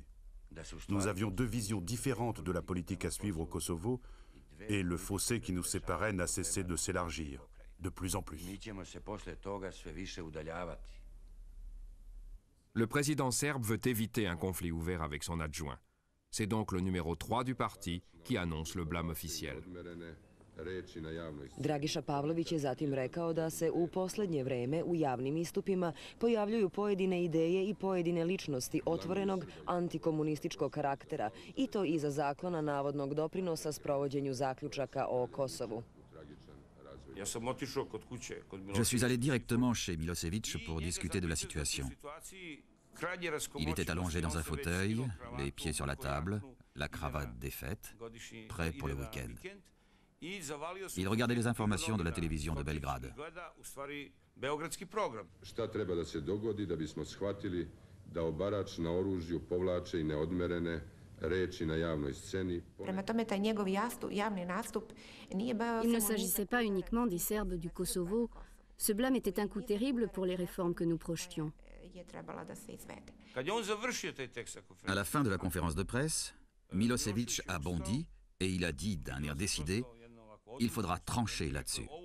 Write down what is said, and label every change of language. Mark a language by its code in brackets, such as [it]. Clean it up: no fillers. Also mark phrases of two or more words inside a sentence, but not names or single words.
[fr] Nous avions deux visions différentes de la politique à suivre au Kosovo, et le fossé qui nous séparait n'a cessé de s'élargir, de plus en plus. Le président serbe veut éviter un conflit ouvert avec son adjoint. C'est donc le numéro 3 du parti qui annonce le blâme officiel. [sr] Dragiša Pavlović je zatim rekao da se u poslednje vreme u javnim istupima pojavljuju pojedine ideje i pojedine ličnosti otvorenog antikomunističkog karaktera i to iza zaklona navodnog doprinosa sprovođenju zaključaka o Kosovu. [fr] Je suis allé directement chez Milosevic pour discuter de la situation. Il était allongé dans un fauteuil, les pieds sur la table, la cravate défaite, prêt pour le week-end. Il regardait les informations de la télévision de Belgrade. [sr] Šta treba da se dogodi da bismo shvatili da obarač na oružju povlače i neodmerene reči na javnoj sceni? Prema tome, taj njegov javni nastup nije bao... [fr] Il ne s'agissait pas uniquement des Serbes du Kosovo. Ce blâme était un coup terrible pour les réformes que nous projetions. À la fin de la conférence de presse, Milosevic a bondi et il a dit d'un air décidé: il faudra trancher là-dessus.